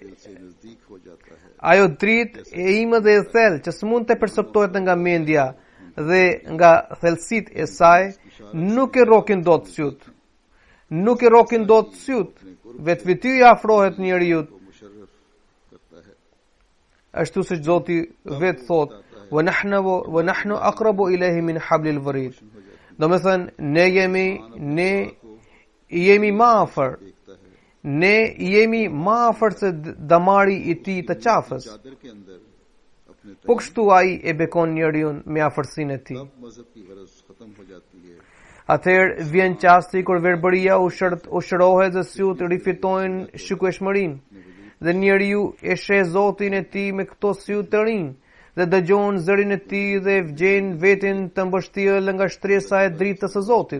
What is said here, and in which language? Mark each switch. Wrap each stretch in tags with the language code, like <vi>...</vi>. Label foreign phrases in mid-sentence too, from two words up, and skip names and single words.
<sq>Ajo dritë e ime dhe e thellë që s'mund të perceptohet nga mendja dhe nga thellësitë e saj nuk e rrokin dot syt. Nuk e rrokin dot syt. Vetveti afrohet njeriu. Ashtu siç Zoti vetë thotë:</sq> <ar>ونحن أقرب إليه من حبل الوريد.</ar> <sq>Do të thënë ne jemi më afër. Ne jemi më afër se damari i tij të qafës. Po kështu ai e bekon njeriu me afërsinë e tij. Atëherë vjen qasti kur verbëria u shërohet dhe syt rifitojnë shikueshmërinë dhe njeriu e sheh Zotin e tij me këto sy të rinj dhe dëgjon zërin e tij dhe vgjen veten të mbështjellë nga shtresa e dritës së Zotit.</sq>